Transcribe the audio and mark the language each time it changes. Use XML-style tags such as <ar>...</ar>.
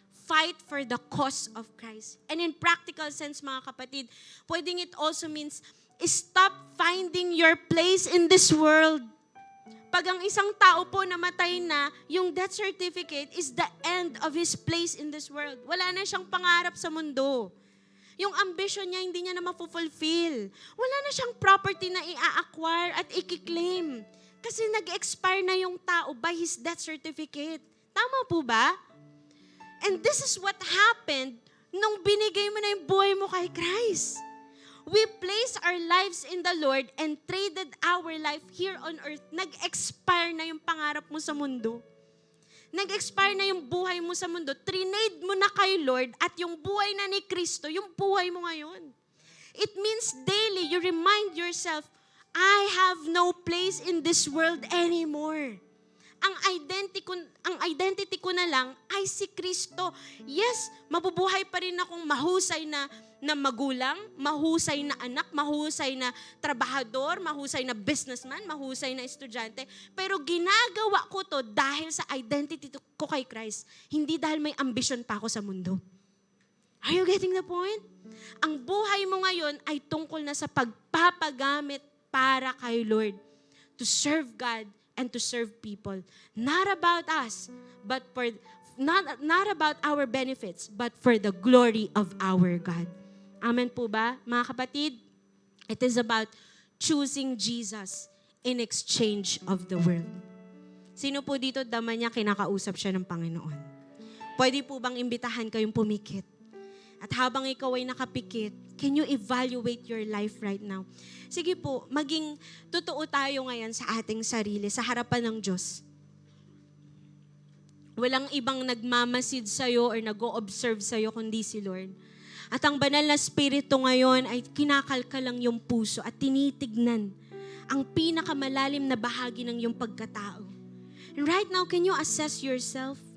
<en>Fight for the cause of Christ. And in practical sense,</en> <tl>mga kapatid, pwedeng</tl> <en>it also means, stop finding your place in this world.</en> <tl>Pag ang isang tao po namatay na, yung</tl> <en>death certificate is the end of his place in this world.</en> <tl>Wala na siyang pangarap sa mundo. Yung ambition niya, hindi niya na mapufulfill. Wala na siyang property na i-acquire at i-claim. Kasi nag-expire na yung tao by his death certificate. Tama po ba?</tl> <en>And this is what happened</en> <tl>nung binigay mo na yung buhay mo kay Christ.</tl> <en>We placed our lives in the Lord and traded our life here on earth.</en> <tl>Nag-expire na yung pangarap mo sa mundo. Nag-expire na yung buhay mo sa mundo. Trinade mo na kay Lord at yung buhay na ni Kristo, yung buhay mo ngayon.</tl> <en>It means daily you remind yourself, I have no place in this world anymore.</en> <tl>Ang identity ko na lang ay si Kristo. Yes, mabubuhay pa rin akong mahusay na magulang, mahusay na anak, mahusay na trabahador, mahusay na businessman, mahusay na estudyante. Pero ginagawa ko to dahil sa identity ko kay Christ. Hindi dahil may ambition pa ako sa mundo.</tl> <en>Are you getting the point?</en> <tl>Ang buhay mo ngayon ay tungkol na sa pagpapagamit para kay Lord.</tl> <en>To serve God and to serve people. Not about us, but for not about our benefits, but for the glory of our God. Amen po ba?</en> <tl>Mga kapatid,</tl> <en>it is about choosing Jesus in exchange of the world.</en> <tl>Sino po dito dama niya kinakausap siya ng Panginoon? Pwede po bang imbitahan kayong pumikit? At habang ikaw ay nakapikit,</tl> <en>can you evaluate your life right now?</en> <tl>Sige po, maging totoo tayo ngayon sa ating sarili, sa harapan ng Diyos. Walang ibang nagmamasid sa'yo or nag-o-observe sa'yo kundi si Lord. At ang banal na spirito ngayon ay kinakalkal lang yung puso at tinitignan ang pinakamalalim na bahagi ng iyong pagkatao.</tl> <en>And right now, can you assess yourself?</en>